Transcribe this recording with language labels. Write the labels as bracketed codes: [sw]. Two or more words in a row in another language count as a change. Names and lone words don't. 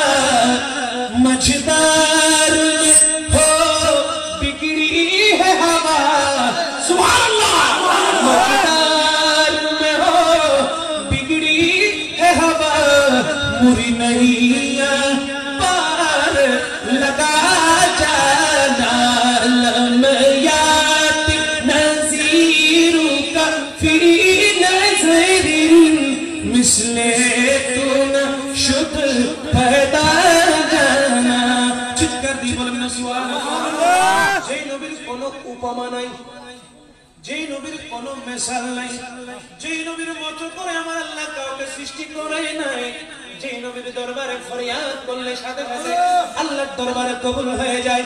[ur] مجدار ہو بگڑی ہے ہوا، سبحان اللہ، مجدار میں ہو بگڑی ہے ہوا، مری نہیاں پار لگا جانا، [ar] لم یات نذیرک فی نظر، [fa] مثل تو نہ شد پیدا جانا۔ [bn] চিৎকার দিয়ে বলবেন না সুবহানাল্লাহ। যেই নবীর কোনো উপমা নাই, যেই নবীর কোনো মিসাল নাই, যেই নবীর মতো করে আমার আল্লাহ কাউকে সৃষ্টি করে নাই, যে নবীর দরবারে ফরিয়াদ করলে সাথে সাথে আল্লাহর দরবারে কবুল হয়ে যায়।